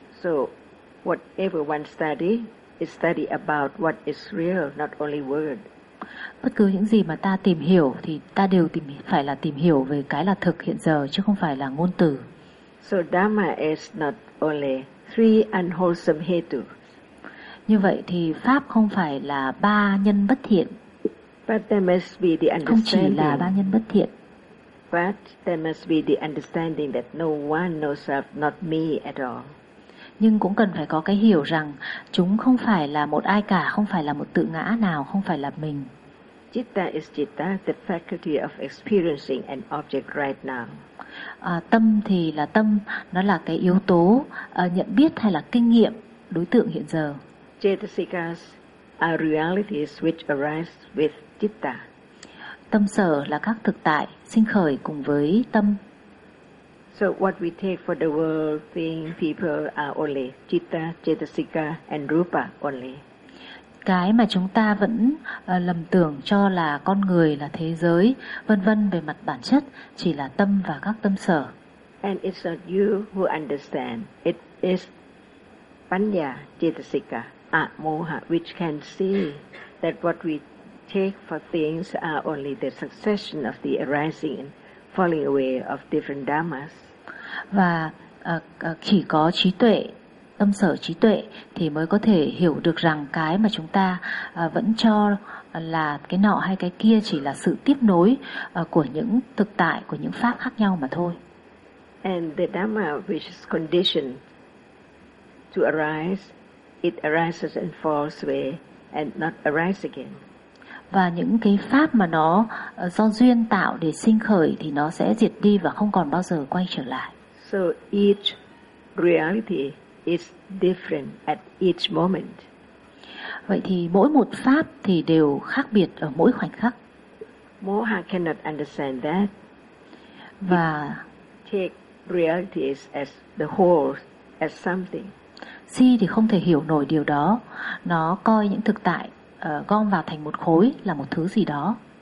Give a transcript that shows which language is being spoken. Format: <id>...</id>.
<en>So, whatever one study, it's study about what is real, not only word.</en> <vi>Bất cứ những gì mà ta tìm hiểu thì ta đều phải là tìm hiểu về cái là thực hiện giờ chứ không phải là ngôn từ.</vi> <en>So Dhamma is not only three unwholesome hetu.</en> <vi>Như vậy thì pháp không phải là ba nhân bất thiện.</vi> <en>But there must be the understanding.</en> <vi>Không chỉ là ba nhân bất thiện.</vi> <en>But there must be the understanding that no one, no self, not me at all.</en> <vi>Nhưng cũng cần phải có cái hiểu rằng chúng không phải là một ai cả, không phải là một tự ngã nào, không phải là mình.</vi> <en>Citta is citta, the faculty of experiencing an object right now.</en> <vi>Tâm thì là tâm, nó là cái yếu tố nhận biết hay là kinh nghiệm đối tượng hiện giờ.</vi> <en>Cetasikas are realities which arise with citta.</en> <vi>Tâm sở là các thực tại sinh khởi cùng với tâm.</vi> <en>So what we take for the world, things, people are only citta, cetasika and rupa only.</en> <vi>Cái mà chúng ta vẫn lầm tưởng cho là con người, là thế giới, vân vân về mặt bản chất chỉ là tâm và các tâm sở.</vi> <en>And it's not you who understand. It is panya, cetasika, moha which can see that what we take for things are only the succession of the arising and falling away of different dhammas.</en> <vi>Và chỉ có trí tuệ, tâm sở trí tuệ thì mới có thể hiểu được rằng cái mà chúng ta vẫn cho là cái nọ hay cái kia chỉ là sự tiếp nối của những thực tại, của những pháp khác nhau mà thôi.</vi> <en>And the Dhamma which is conditioned to arise, it arises and falls away and not arise again.</en> <vi>Và những cái pháp mà nó do duyên tạo để sinh khởi thì nó sẽ diệt đi và không còn bao giờ quay trở lại.</vi> <en>So each reality is different at each moment.</en> <vi>Vậy thì mỗi một pháp thì đều khác biệt ở mỗi khoảnh khắc.</vi> <en>Moha cannot understand that.</en> <vi>Và</vi> <en>take realities as the whole, as something.</en> <vi>Si thì không thể hiểu nổi điều đó. Nó coi những thực tại gom vào thành một khối là một thứ gì đó.</vi>